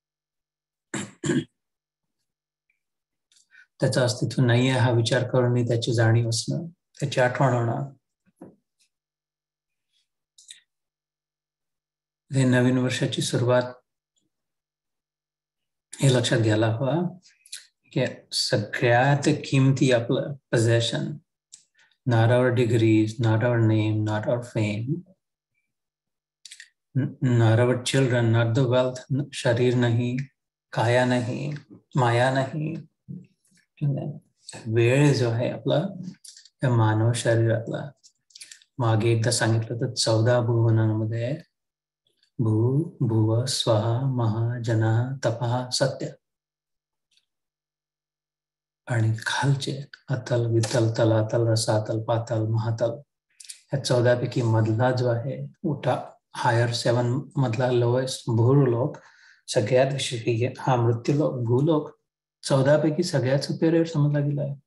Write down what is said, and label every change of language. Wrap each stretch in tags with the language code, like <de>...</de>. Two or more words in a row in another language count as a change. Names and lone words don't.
<mr>त्याचं अस्तित्व नाही आहे हा विचार करून त्याची जाणीव असणं, त्याची आठवण होणं. हे नवीन वर्षाची सुरुवात हे लक्षात घ्यायला हवा की सगळ्यात किमती आपलं पोझेशन,</mr> <en>not our degrees, not our name, not our fame, not our children, not the wealth.</en> <mr>शरीर नाही, काया नाही, माया नाही. वेळ जो आहे आपला त्या मानव शरीरातला, मागे एकदा सांगितलं तर 14 भुवनांमध्ये भू भुव स्वहा महा जना तपा सत्य, आणि खालचे अतल वितल तलातल रसातल पातल महातल, या 14 पैकी मधला जो आहे उठा हायर 7 मधला लोएस्ट भूलोक, सगळ्यात विशेष हा मृत्यूलोक, भूलोक 14 पैकी सगळ्यात सुपेरियर समजला गेला आहे.</mr>